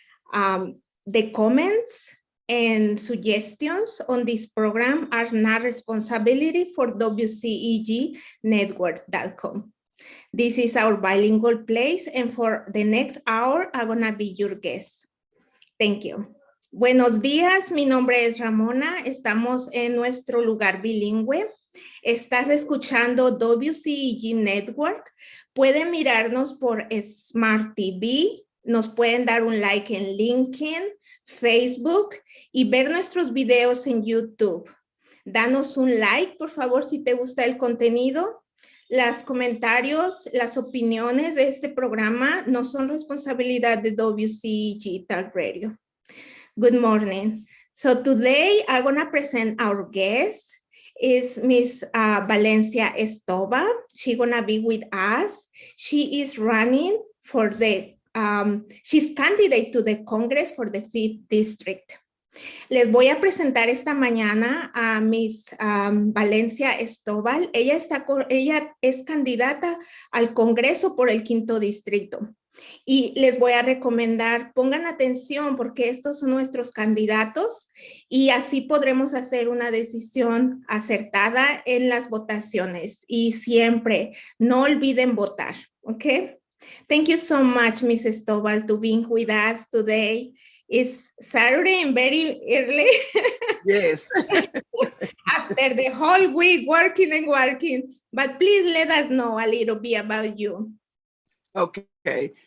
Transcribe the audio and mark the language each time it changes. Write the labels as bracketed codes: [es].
[en] The comments and suggestions on this program are not responsibility for WCEG Network.com. This is our bilingual place, and for the next hour, I'm gonna be your guest. Thank you. [es] Buenos días, mi nombre es Ramona, estamos en nuestro lugar bilingüe. Estás escuchando WCEG Network. Pueden mirarnos por Smart TV, nos pueden dar un like en LinkedIn, Facebook y ver nuestros videos en YouTube. Danos un like, por favor, si te gusta el contenido. Los comentarios, las opiniones de este programa no son responsabilidad de WCEG Talk Radio. [en] Good morning. So today I'm going to present our guest. Is Miss Valencia Stovall. She's going to be with us. She is running for the, she's candidate to the Congress for the 5th District. [es] Les voy a presentar esta mañana a Miss Valencia Stovall. Ella es candidata al Congreso por el 5º Distrito. Y les voy a recomendar, pongan atención porque estos son nuestros candidatos y así podremos hacer una decisión acertada en las votaciones. Y siempre, no olviden votar, ¿ok? [en] Thank you so much, Ms. Stovall, to being with us today. It's Saturday and very early. Yes. After the whole week working and working. But please let us know a little bit about you. Okay.